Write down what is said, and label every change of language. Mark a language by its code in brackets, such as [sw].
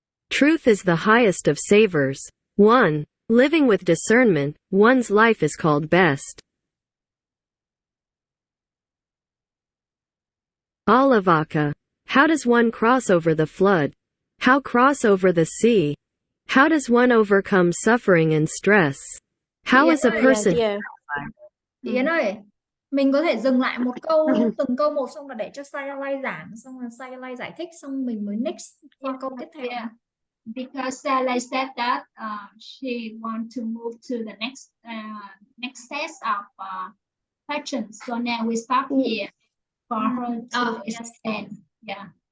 [en] Truth is the highest of savors. 1. Living with discernment, one's life is called best. Alavaka. How does one cross over the flood? How cross over the sea? How does one overcome suffering and stress? How is a person... [vi] Chị Yến ơi, mình có thể dừng lại một câu, từng câu một, xong là để cho Sayalay giảng, xong rồi Sayalay giải thích, xong mình mới next qua câu tiếp theo. [en] Yeah. Because Sayalay said that she want to move to the next set of questions. So now we stop here for her to explain. Yeah.